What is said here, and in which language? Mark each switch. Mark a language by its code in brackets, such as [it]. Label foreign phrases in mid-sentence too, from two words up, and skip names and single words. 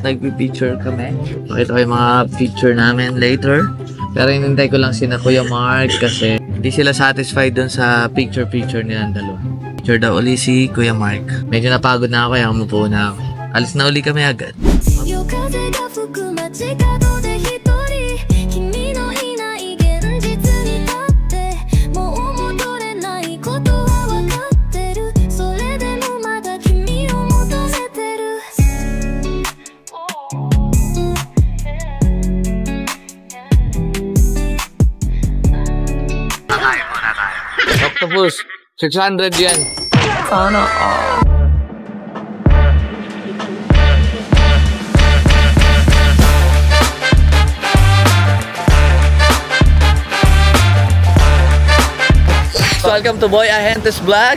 [tl] Nagpi-picture kami. Pakita ko yung mga picture namin later. Pero hinintay ko lang sina Kuya Mark kasi hindi sila satisfied dun sa picture nilang dalawa. Picture daw uli si Kuya Mark. Medyo napagod na ako kaya umupo na ako. Alis na uli kami agad. [ja] 夜風が吹く街角で一人君のいない現実に立ってもう戻れないことは分かってるそれでもまだ君を求めてる [tl] Octopus, 600 yan. [en] Welcome to Boy Ahentes Vlog.